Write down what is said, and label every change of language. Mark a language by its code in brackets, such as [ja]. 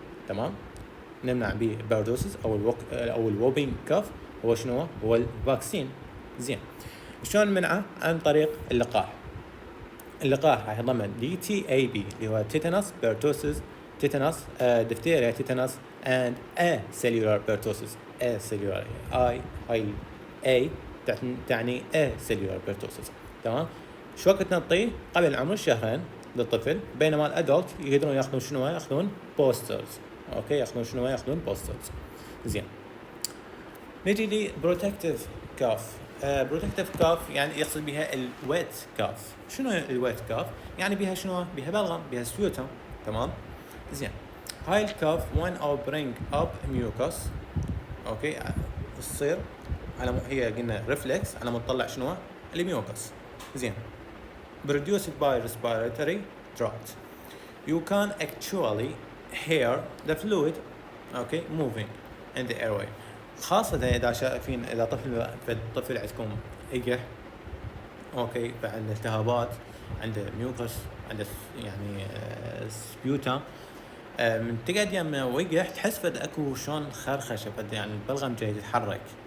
[ar] تمام نمنع به البرتوسس او الووبينج كاف هو شنو هو الفاكسين. زين شلون نمنعه؟ عن طريق اللقاح. اللقاح راح يضمن DTAB اللي هو تيتانوس بيرتوسس، تيتانوس دفتيريا تيتانوس [en] and a cellular pertussis. a cellular [ar] هاي [en] A تعني a cellular pertussis. [ar] تمام شو وقت نعطيه؟ قبل عمر الشهرين للطفل، بينما الادلت يقدرون ياخذون شنو، ياخذون بوسترز. اوكي ياخذون شنو، ياخذون بوسترز. زين نجي لي بروتكتيف كاف. بروتكتيف كاف يعني يقصد بها الويت كاف. شنو الويت كاف؟ يعني بها شنو، بها بلغم، بها سبيوتم. تمام زين هاي الكاف [en] when I bring up mucus [ar] اوكي تصير على هي قلنا ريفلكس على مطلع شنو الميوكس. زين [en] produced by respiratory tract. You can actually hear the fluid okay moving in the airway. [ar] خاصة إذا شايفين إذا طفل عندكم إجح اوكي فعنده التهابات، عنده ميوكس، عنده يعني سبيوتا، من تقعد يم وقح تحس فد اكو شلون خرخشه، فد يعني البلغم جاي يتحرك.